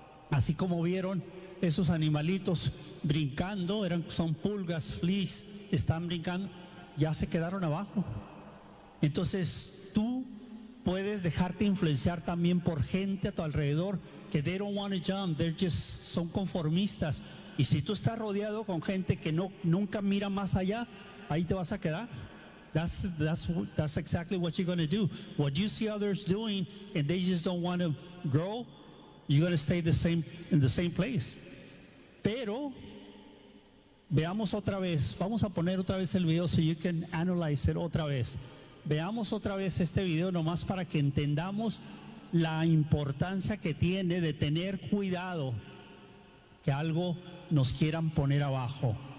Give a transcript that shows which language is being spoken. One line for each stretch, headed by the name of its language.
Spanish: Así como vieron esos animalitos brincando, son pulgas, fleas, están brincando, ya se quedaron abajo. Entonces tú puedes dejarte influenciar también por gente a tu alrededor que
English: they don't want to jump,
Spanish: son conformistas. Y si tú estás rodeado con gente que nunca mira más allá, ahí te vas a quedar.
English: That's exactly what you're going to do. What you see others doing and they just don't want to grow, you're going to stay in the same place.
Spanish: Pero veamos otra vez, vamos a poner otra vez el video
English: so you can analyze it
Spanish: otra vez. Veamos otra vez este video nomás para que entendamos la importancia que tiene de tener cuidado que algo nos quieran poner abajo.